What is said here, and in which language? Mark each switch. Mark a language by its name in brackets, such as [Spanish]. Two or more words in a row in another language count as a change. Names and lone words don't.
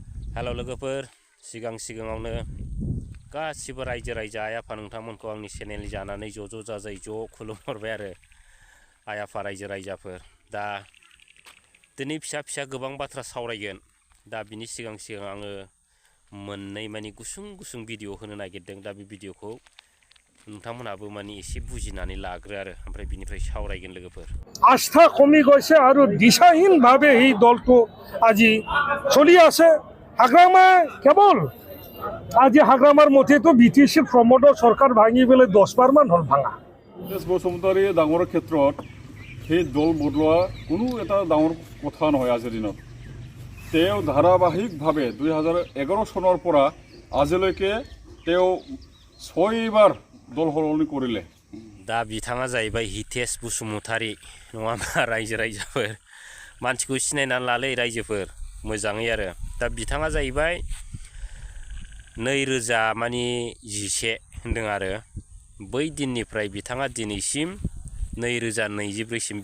[Bodo] हेलौ लोगोफोर सिगाङावनो गासिबो रायजो राजा आइ आफा नोंथांमोनखौ आंनि चेनेल जानानै ज' जाजाय खुलुमहरबाय आरो आइ आफा रायजो राजाफोर दा दिनै फिसा गोबां बाथ्रा सावरायगोन दा बिनि सिगां आङो मोननै माने गुसुं भिडिअ होनो नागिरदों दा बे भिडिअखौ नोंथांमोनाबो माने एसे बुजिनानै लाग्रो आरो ओमफ्राय बिनिफ्राय सावरायगोन लोगोफोर [Assamese] আস্থা কমি গৈছে আৰু দিশাহীনভাৱে এই দলটো আজি চলি আছে হাগ্ৰামা কেৱল আজি হাগ্ৰামাৰ মতেতো বিটিসি প্ৰমোদৰ চৰকাৰ ভাঙি পেলাই 10 বাৰমান হল ভাঙা হিতেশ বসুমতাৰী ডাঙৰৰ ক্ষেত্ৰত সেই দল বদলোৱা কোনো এটা ডাঙৰ কথা নহয় আজিৰ দিনত তেওঁ ধাৰাবাহিকভাৱে 2011 চনৰ পৰা আজিলৈকে তেওঁ 6 বাৰ দল সলনি কৰিলে [Bodo] दा बिथाङा जाहैबाय हितेश बसुमतारी नङा होनबा रायजो राजाफोर मानसिखौ सिनायनानै लालै रायजोफोर मोजाङै आरो दा बिथाङा जाहैबाय 2011 होनदों आरो बै दिननिफ्राय बिथाङा दिनैसिम 2024 सिम